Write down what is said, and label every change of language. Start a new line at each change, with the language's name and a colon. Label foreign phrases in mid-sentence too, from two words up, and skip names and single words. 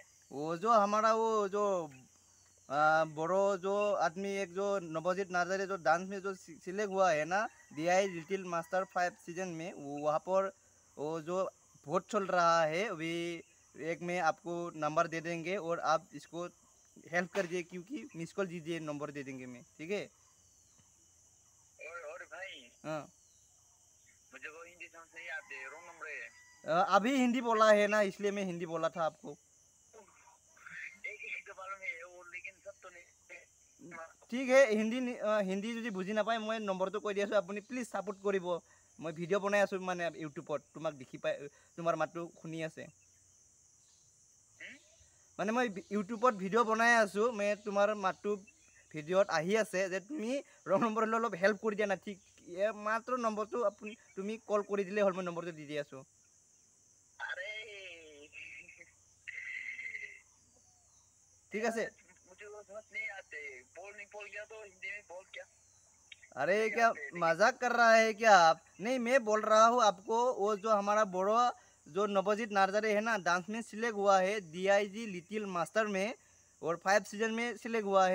Hindi: वो जो हमारा वो जो बड़ो जो आदमी, एक जो नवजीत नार्जारी जो डांस में जो सिलेक्ट हुआ है ना, DI लिटिल मास्टर 5 सीजन में, वो वहाँ पर वो जो वोट चल रहा है अभी, एक में आपको नंबर दे देंगे और आप इसको हेल्प कर दिए, क्योंकि मिस कॉल दीजिए, नंबर दे देंगे मैं, ठीक है। और भाई, हाँ, मुझे वो हिंदी समझ नहीं आती, रॉन्ग नंबर है। अभी हिंदी बोला है ना, इसलिए मैं हिंदी बोला था आपको। एक बार में वो, लेकिन सब तो नहीं। ठीक है,
Assamese: হিন্দী যদি বুজি নাপায় মই নম্বৰটো কৈ দি আছোঁ, আপুনি প্লিজ ছাপোৰ্ট কৰিব। মই ভিডিঅ' বনাই আছোঁ মানে ইউটিউবত, তোমাক দেখি পাই, তোমাৰ মাতটো শুনি আছে মানে। মই ইউটিউবত ভিডিঅ' বনাই আছোঁ, মই তোমাৰ মাতটো ভিডিঅ'ত আহি আছে যে তুমি
English: wrong number
Assamese: হ'লে অলপ হেল্প কৰি দিয়া না, ঠিক মাত্ৰ নম্বৰটো তুমি কল কৰি দিলেই হ'ল, মই নম্বৰটো দি দি আছোঁ। ঠিক আছে।
Hindi: मुझे वो समझ नहीं आते, बोल गया तो हिंदी में बोल क्या? अरे क्या मजाक कर रहा है क्या आप? नहीं, मैं बोल रहा हूँ आपको, वो जो हमारा बड़ो जो नवजीत नार्जारी है ना, डांस में सिलेक्ट हुआ है DIG लिटिल मास्टर में, और 5 सीजन में सिलेक्ट हुआ है।